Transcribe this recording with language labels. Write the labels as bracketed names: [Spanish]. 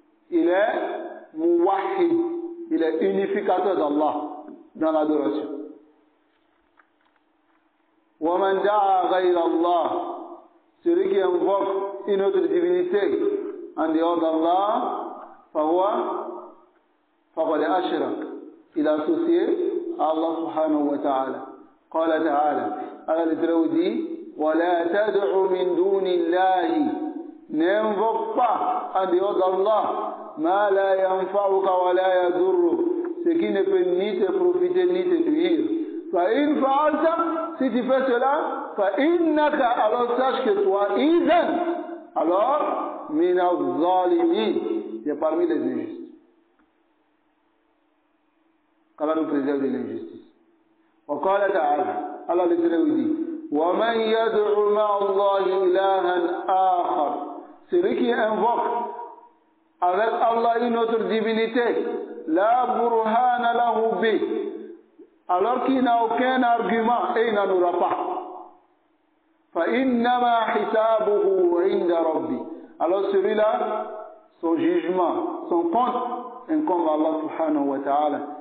[French] Il est muwahhid. Il est unificateur d'Allah dans l'adoration. [Arabic] Wa man da'a ghayra Allah. [French] Celui qui invoque une autre divinité en dehors d'Allah, [Arabic] fawa فقد أشرك. [French] Il a associé à Allah subhanahu wa ta'ala. [Arabic] قال تعالى, [French] Allah le dit, [Arabic] ولا تدع من دون الله. [French] N'invoque pas en dehors d'Allah [Arabic] ما لا ينفعك ولا يضرك. [French] Ce qui ne peut ni te profiter ni te nuire. [Arabic] فإن فعلت, [French] si tu fais cela, [Arabic] فإنك, [French] alors sache que toi, [Arabic] إذن, [French] alors [Arabic] من الظالمين, [French] c'est parmi les injustes. Allah nous préserve de l'injustice. [Arabic] وقال تعالى, [French] Allah le dit, [Arabic] وَمَنْ يَدْعُ مَعَ اللَّهِ إِلَهًا آخَرَ. [French] Celui qui invoque avec Allah une autre divinité, [Arabic] لَا بُرْهَانَ لَهُ بِهِ, [French] alors qu'il n'a aucun argument et il n'en aura pas. [Arabic] فَإِنَّمَا حِسَابُهُ عِنْدَ رَبِّهِ. [French] Alors celui-là, son jugement, son compte incombe à Allah subhanahu wa ta'ala.